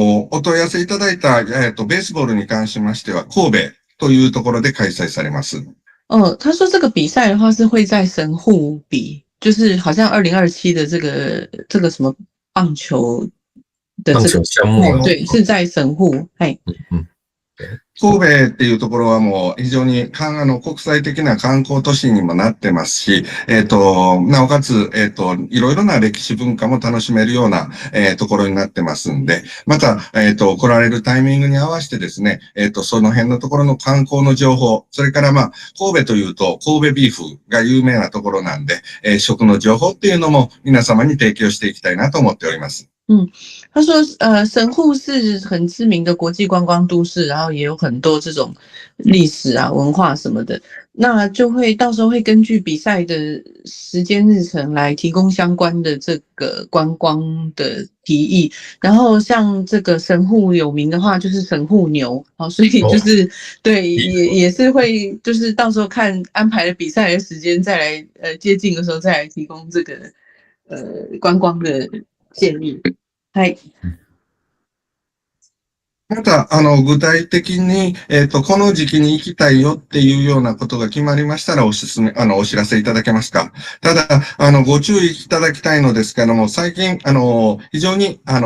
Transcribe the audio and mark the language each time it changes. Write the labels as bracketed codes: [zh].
[ja] お問い合わせいただいた、ベースボールに関しましては、神戸というところで開催されます。 [zh] 他说这个比赛的话是会在神户比，就是好像2027的这个什么棒球的这个项目，对，是在神户。 [ja] 神戸っていうところはもう非常に国際的な観光都市にもなってますし、なおかつ、いろいろな歴史文化も楽しめるような、ところになってますんで、また、来られるタイミングに合わせてですね、その辺のところの観光の情報、それから神戸というと神戸ビーフが有名なところなんで、食の情報っていうのも皆様に提供していきたいなと思っております。 [zh] 他说神户是很知名的国际观光都市，然后也有很多这种历史啊文化什么的，那就会到时候会根据比赛的时间日程来提供相关的这个观光的提议。然后像这个神户有名的话就是神户牛，所以就是对也是会就是到时候看安排的比赛的时间再来接近的时候再来提供这个观光的建議。 [ja] はい。また、具体的に、この時期に行きたいよっていうようなことが決まりましたらお知らせいただけますか。ただ、ご注意いただきたいのですけども、最近、非常に、